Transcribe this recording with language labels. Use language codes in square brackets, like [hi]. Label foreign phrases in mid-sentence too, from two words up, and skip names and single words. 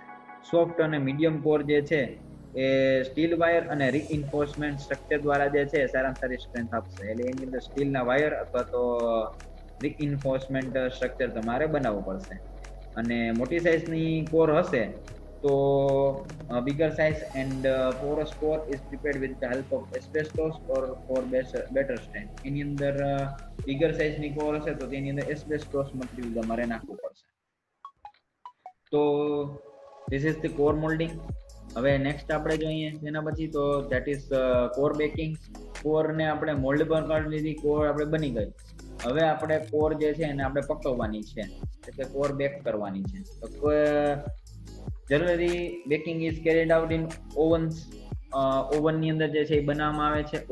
[gu] સોફ્ટ અને મીડિયમ કોર જે છે એ સ્ટીલ વાયર અને રીઇન્ફોર્સમેન્ટ સ્ટ્રક્ચર દ્વારા જે છે સારામાં સારી સ્ટ્રેન્થ આપશે. એટલે એની અંદર સ્ટીલના વાયર અથવા તો રીઇન્ફોર્સમેન્ટ સ્ટ્રક્ચર તમારે બનાવવું પડશે. અને મોટી સાઇઝની કોર હશે તો [en] bigger size and porous core is prepared with the help of asbestos or for better strength. [gu] એની અંદર [en] bigger size [gu] ની કોર હશે તો તેની અંદર asbestos મટીરિયલ તમારે નાખવું પડશે. [en] તો this is the core molding. [gu] હવે નેક્સ્ટ આપણે જોઈએ એના પછી તો [en] that is core baking. [gu] કોર ને આપણે મોલ્ડ પર કરી લીધી, કોર આપણે બની ગઈ. હવે આપણે કોર જે છે એને આપણે પકવવાની છે, એટલે કોર બેક કરવાની છે. [en] તો generally baking is carried out in ovens. [gu] ઓવનની અંદર જે છે એ બનાવવામાં આવે છે.